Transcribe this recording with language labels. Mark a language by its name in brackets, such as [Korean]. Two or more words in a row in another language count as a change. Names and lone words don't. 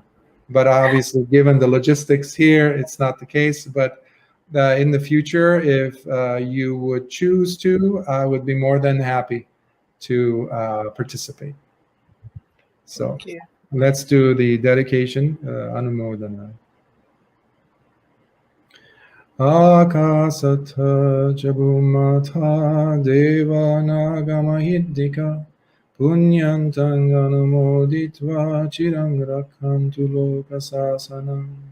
[English] But obviously, given the logistics here, it's not the case. But in the future, if you would choose to, I would be more than happy to participate. So let's do the dedication, Anumodana. [Pali] Akasatha Jabumata Devanagamahiddika Punyantang Anumoditva Chirang Rakhantu Lokasasanam.